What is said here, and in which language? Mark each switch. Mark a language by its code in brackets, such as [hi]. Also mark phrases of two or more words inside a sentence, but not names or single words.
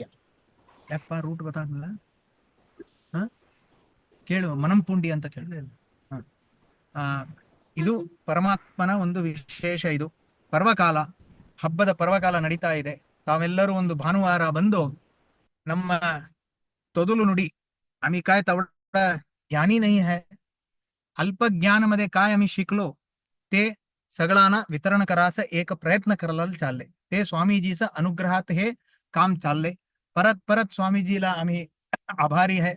[kn] ಯಾಕಪ್ಪ ರೂಟ್ ಗೊತ್ತಾಗಲ್ಲ? ಕೇಳು, ಮನಂಪುಂಡಿ ಅಂತ ಕೇಳಿ. ಇದು ಪರಮಾತ್ಮನ ಒಂದು ವಿಶೇಷ. ಇದು ಪರ್ವಕಾಲ, ಹಬ್ಬದ ಪರ್ವಕಾಲ ನಡೀತಾ ಇದೆ. ತಾವೆಲ್ಲರೂ ಒಂದು ಭಾನುವಾರ ಬಂದು ನಮ್ಮ ತೊದಲು ನುಡಿ [mr] आम्ही काय तेवढा ज्ञानी नाही है, अल्प ज्ञानामध्ये काय आम्ही शिकलो ते सगळ्यांना वितरण करायचं एक प्रयत्न करायला चालले. ते स्वामीजीचा अनुग्रहात हे काम चालले. परत स्वामीजीला आम्ही आभारी आहे.